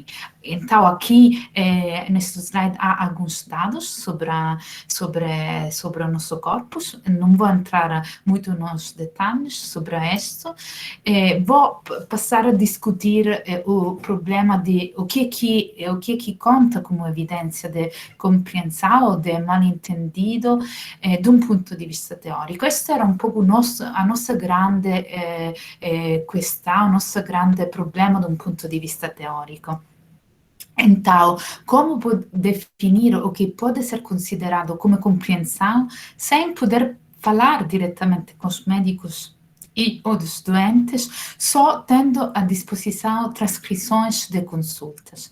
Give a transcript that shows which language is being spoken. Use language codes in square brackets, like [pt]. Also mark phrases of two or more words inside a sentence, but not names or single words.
[pt] Então, aqui, neste slide, há alguns dados sobre o nosso corpus. Não vou entrar muito nos detalhes sobre isto. Vou passar a discutir o problema de o que conta como evidência de compreensão ou de mal-entendido de um ponto [it] di vista teorico. Questo era un po' [pt] a nossa grande questão, o nosso grande problema de um ponto de vista teórico. Então, como definir o que pode ser considerado como compreensão sem poder falar diretamente com os médicos e os doentes, só tendo à disposição transcrições de consultas.